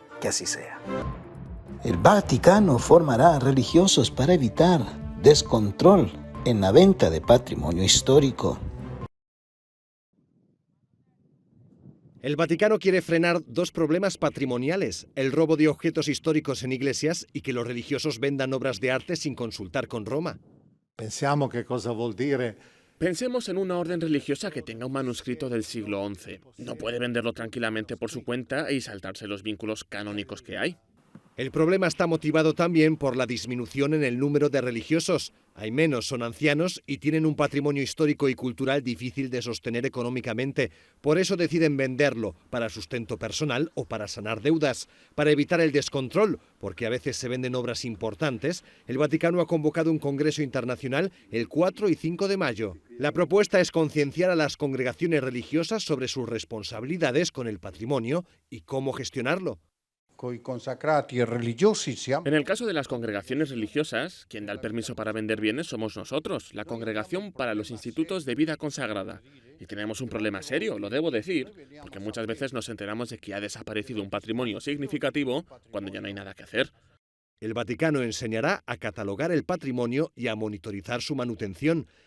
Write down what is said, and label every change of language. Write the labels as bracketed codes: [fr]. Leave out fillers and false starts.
[es] Que así sea. El Vaticano formará religiosos para evitar descontrol en la venta de patrimonio histórico. El Vaticano quiere frenar dos problemas patrimoniales, el robo de objetos históricos en iglesias y que los religiosos vendan obras de arte sin consultar con Roma. [it] Pensiamo che cosa vuol dire. [es] Pensemos en una orden religiosa que tenga un manuscrito del siglo XI. No puede venderlo tranquilamente por su cuenta y saltarse los vínculos canónicos que hay. El problema está motivado también por la disminución en el número de religiosos. Hay menos, son ancianos y tienen un patrimonio histórico y cultural difícil de sostener económicamente. Por eso deciden venderlo, para sustento personal o para sanar deudas. Para evitar el descontrol, porque a veces se venden obras importantes, el Vaticano ha convocado un congreso internacional el 4 y 5 de mayo. La propuesta es concienciar a las congregaciones religiosas sobre sus responsabilidades con el patrimonio y cómo gestionarlo. [it] coi consacrati e religiosi siamo... [es] En el caso de las congregaciones religiosas, quien da el permiso para vender bienes somos nosotros, la Congregación para los Institutos de Vida Consagrada. Y tenemos un problema serio, lo debo decir, porque muchas veces nos enteramos de que ha desaparecido un patrimonio significativo cuando ya no hay nada que hacer. El Vaticano enseñará a catalogar el patrimonio y a monitorizar su manutención.